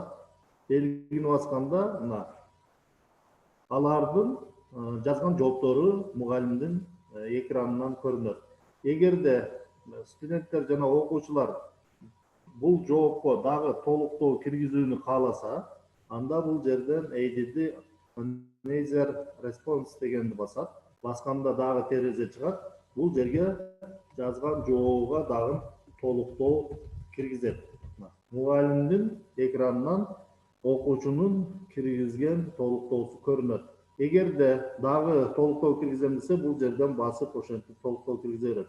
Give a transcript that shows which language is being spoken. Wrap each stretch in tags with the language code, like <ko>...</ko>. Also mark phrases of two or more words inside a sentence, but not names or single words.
<ky>Белгини басканда мына алардын жазган жооптору мугалимдин экранынан көрүнөт. Эгерде студенттер жана окуучулар бул жоопко дагы толуктоо киргизүүнү кааласа, анда бул жерден</ky> <en>add another response</en> <ky>дегенди басат. Басканда дагы терезе чыгат. Бул жерге жазган жообуга дагы толуктоо киргизет. Мугалимдин экранынан окуучунун киргизген толуктоосу көрүнөт. Эгерде дагы толуктоо киргизем десе, бул жерден басып ошентип толуктоо киргизе берет.</ky>